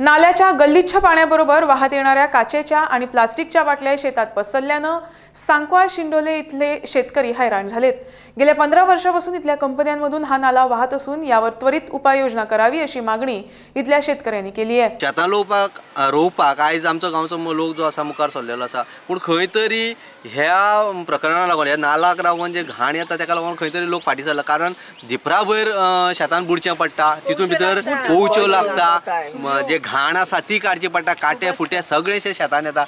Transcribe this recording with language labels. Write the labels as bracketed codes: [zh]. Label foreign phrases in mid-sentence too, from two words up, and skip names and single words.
[mr] नाल्याच्या गल्लीच्छ पाण्याबरोबर वाहत येणाऱ्या काचेच्या आणि प्लास्टिकच्या बाटल्या शेतात पसरल्यानं सांकवा शिंडोले इथले शेतकरी हैराण झालेत। गेल्या 15 वर्षांपासून इथल्या कंपन्यांमधून हा नाला वाहत असून यावर त्वरित उपाययोजना करावी अशी मागणी इथल्या शेतकऱ्यांनी केली आहे। [kok] शेतां रोवपाक आयज आमचो गांवचो लोक जो आसा मुखार सरलेलो आसा, पण खंय तरी ह्या प्रकरणाक लागून ह्या नालाक लागून जे घाण येता ताका लागून खंय तरी लोक फाटी सरला। कारण दिपरा भर शेतान बुडचें पडटा, तितून भितर पोवच्यो लागता, जे घाण आसा ती काडची पडटा, काटे फुटे सगळेशे शेतान येता।